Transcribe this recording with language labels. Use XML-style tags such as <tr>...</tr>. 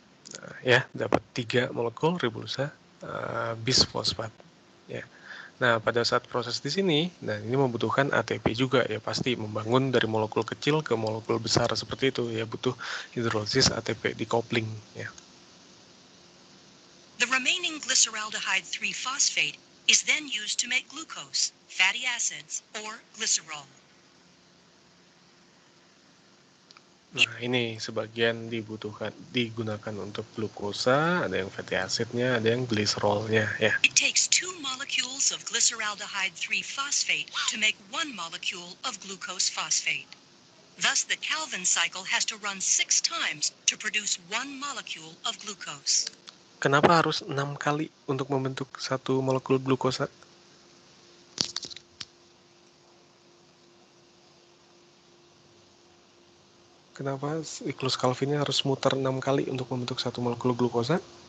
<id>Nah, ya, dapat 3 molekul ribulusa bisfosfat. Ya. Nah, pada saat proses di sini, nah ini membutuhkan ATP juga ya, pasti membangun dari molekul kecil ke molekul besar seperti itu ya, butuh hidrolisis ATP decoupling ya.</id> <en>The remaining glyceraldehyde 3-phosphate is then used to make glucose, fatty acids, or glycerol.</en> <id>Nah, ini sebagian digunakan untuk glukosa, ada yang fatty acidnya, ada yang glycerolnya ya.</id> <en>It takes 2 molecules of glyceraldehyde 3-phosphate to make 1 molecule of glucose phosphate. Thus, the Calvin cycle has to run 6 times to produce 1 molecule of glucose.</en> <id>Kenapa harus 6 kali untuk membentuk satu molekul glukosa? Kenapa siklus Calvinnya harus muter 6 kali untuk membentuk satu molekul glukosa?</id>